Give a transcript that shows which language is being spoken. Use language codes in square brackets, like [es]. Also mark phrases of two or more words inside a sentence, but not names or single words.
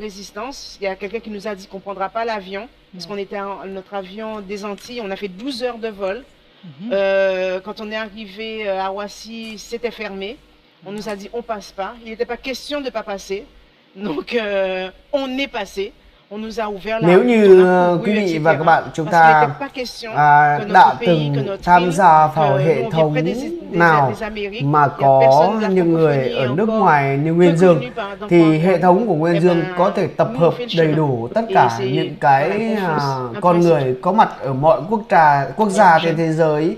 [fr] Il y a quelqu'un qui nous a dit qu'on ne prendra pas l'avion. parce qu'on était notre avion des Antilles, on a fait 12 heures de vol. Quand on est arrivé à Roissy, c'était fermé. On nous a dit on passe pas. Il n'était pas question de pas passer. Donc on est passé. On nous a ouvert la [vi] Nếu như quý vị và các bạn chúng ta đã từng tham gia vào hệ thống nào mà có những người ở nước ngoài như Nguyên Dương thì hệ thống của Nguyên Dương có thể tập hợp đầy đủ tất cả những cái con người có mặt ở mọi quốc gia trên thế giới.